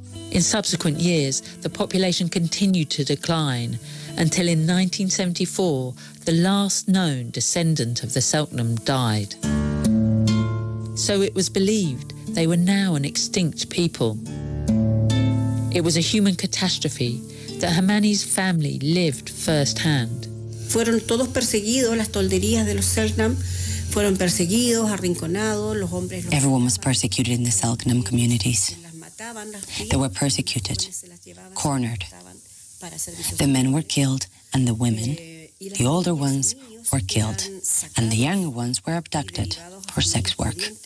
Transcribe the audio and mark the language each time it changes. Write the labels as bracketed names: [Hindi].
[English] In subsequent years, the population continued to decline until in 1974, the last known descendant of the Selknam died. So it was believed they were now an extinct people. It was a human catastrophe that Hermani's family lived firsthand. [Spanish] Fueron todos perseguidos, las tolderías de los Selknam fueron perseguidos, arrinconados, los hombres... [English] Everyone was persecuted in the Selknam communities. They were persecuted, cornered. The men were killed and the women, the older ones, were killed, and the younger ones were abducted for sex work.